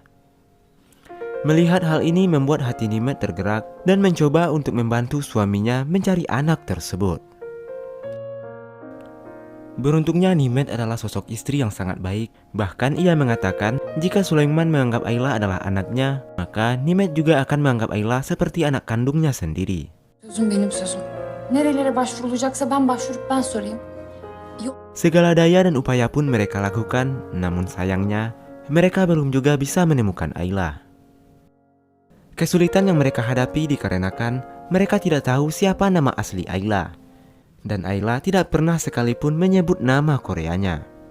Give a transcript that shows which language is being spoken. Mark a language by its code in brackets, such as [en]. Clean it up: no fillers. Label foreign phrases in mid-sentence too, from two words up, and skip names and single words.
[id] Melihat hal ini membuat hati Nimet tergerak dan mencoba untuk membantu suaminya mencari anak tersebut. Beruntungnya Nimet adalah sosok istri yang sangat baik. Bahkan ia mengatakan jika Sulaiman menganggap Ayla adalah anaknya, maka Nimet juga akan menganggap Ayla seperti anak kandungnya sendiri. [tr] Sözüm benim sözüm. Nerelere başvurulacaksa ben başvurup ben sorayım. [id] Segala daya dan upaya pun mereka lakukan, namun sayangnya mereka belum juga bisa menemukan Ayla. Kesulitan yang mereka hadapi dikarenakan mereka tidak tahu siapa nama asli Ayla. Dan Ayla tidak pernah sekalipun menyebut nama Koreanya.